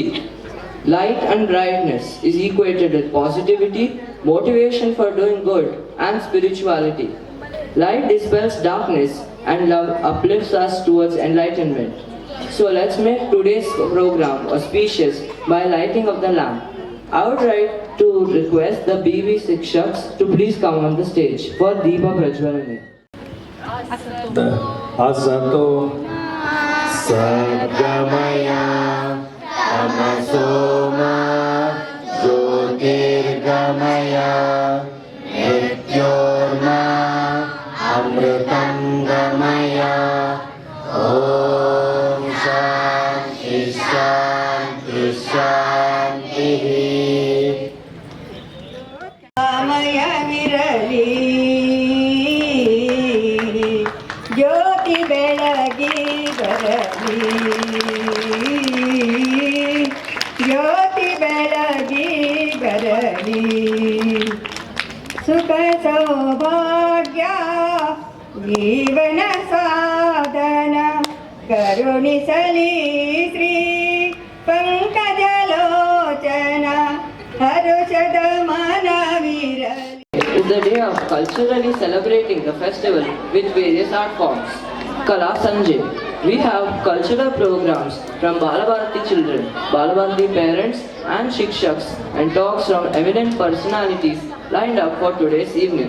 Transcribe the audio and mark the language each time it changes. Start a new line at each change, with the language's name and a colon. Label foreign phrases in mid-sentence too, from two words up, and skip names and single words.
English: Light and brightness is equated with positivity, motivation for doing good, and spirituality. Light dispels darkness and love uplifts us towards enlightenment. So let's make today's program auspicious by lighting of the lamp. I would like to request the BV Shikshaks to please come on the stage for
Kannada: ದೀಪ ಪ್ರಜ್ವಲನೆ.
Sanskrit: असतो सद्गमय तमसो मा ज्योतिर्गमय मृत्योर्मा अमृतं गमय ॐ शान्ति शान्ति शान्ति.
Kannada: ಸಮಯವಿರಲಿ ಜ್ಯೋತಿ ಬೆಳಗಿ ಬರಲಿ ಜ್ಯೋತಿ ಬೆಳಗಿ ಬರಲಿ ಸುಖ ಸೌಭಾಗ್ಯ ಜೀವನ ಸಾಧನ ಕರುಣಿಸಲಿ ಶ್ರೀ ಪಂಕಜಲೋಚನ ಹರುಷದ ಮನವಿರಲಿ.
English: Is the day of culturally celebrating the festival with various art forms. Kala Sanjay. We have cultural programs from Balabharati children, Balabharati parents and Shikshaks and talks from eminent personalities lined up for today's evening.